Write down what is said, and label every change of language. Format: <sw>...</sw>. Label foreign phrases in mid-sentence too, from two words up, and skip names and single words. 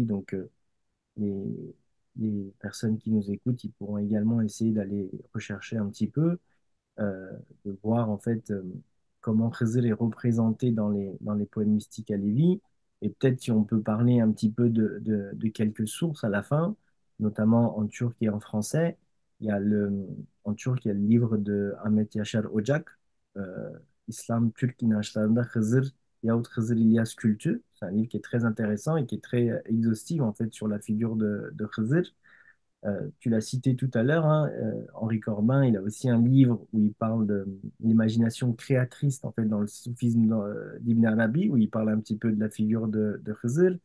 <fr>Donc, les, les personnes qui nous écoutent, ils pourront également essayer d'aller rechercher un petit peu, de voir en fait. comment Khizr est représenté dans les poèmes mystiques alévis. Et peut-être si on peut parler un petit peu de quelques sources à la fin, notamment en turc et en français. Il y a en turc, il y a le livre de Ahmet Yaşar Ocak, euh, Islam Türk inançlarında Hızır yahut Hızır İlyas Kültü. C'est un livre qui est très intéressant et qui est très exhaustif en fait sur la figure de Hızır. Tu l'as cité tout à l'heure, hein, Henri Corbin, il a aussi un livre où il parle de l'imagination créatrice en fait dans le soufisme d'Ibn Arabi, où il parle un petit peu de la figure de Khizr.</fr>